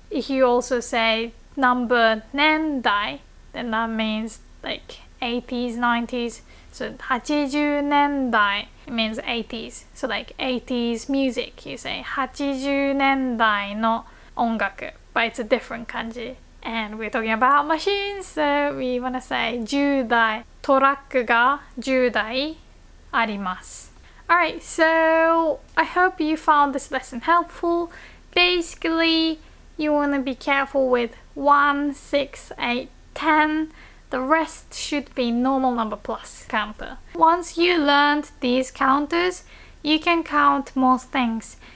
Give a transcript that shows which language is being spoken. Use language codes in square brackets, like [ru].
[en] If you also say number 年代, then that means like 80s, 90s. So 80年代 it means 80s. So like 80s music, you say [ja] 80年代の音楽, [en] but it's a different 感じ. And we're talking about machines, so we want to say [ja] 10台。トラックが10台あります。 [en] Alright, so I hope you found this lesson helpful. Basically, you want to be careful with 1, 6, 8, 10. The rest should be normal number plus counter. Once you learned these counters, you can count most things.